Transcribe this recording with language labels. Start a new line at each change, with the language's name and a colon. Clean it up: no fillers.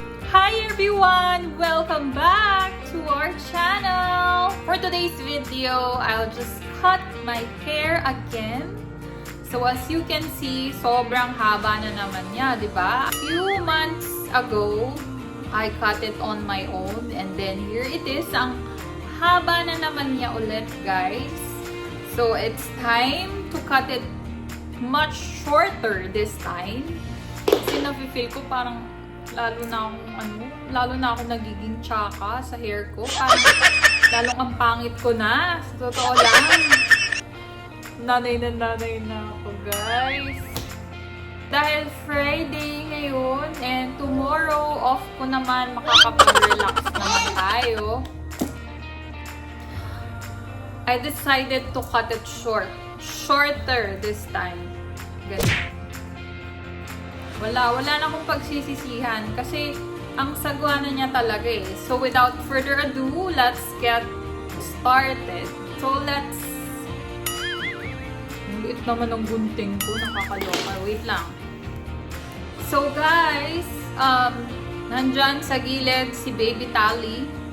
English: Hi everyone! Welcome back to our channel! For today's video, I'll just cut my hair again. So as you can see,
Filipino: sobrang haba na naman niya, di ba?
English: A few months ago, I cut it on my own and then here it is.
Filipino: Ang haba na naman niya ulit, guys.
English: So it's time to cut it much shorter this time.
Filipino: Kasi nafe-feel ko parang lalo na ako nagiging tsaka sa hair ko. Parang lalong ang pangit ko na. Sa totoo lang. Nanay na ako, guys. Dahil Friday ngayon and tomorrow off ko naman, makakapag-relax naman tayo.
English: I decided to cut it shorter this time.
Filipino: Ganun. Wala na akong pagsisisihan kasi ang sagwa na niya talaga eh.
English: So without further ado, let's get started.
Filipino: So let's liit naman ng gunting ko, nakakaloka. Wait lang. So guys, nandyan sa gilid si Baby Tally.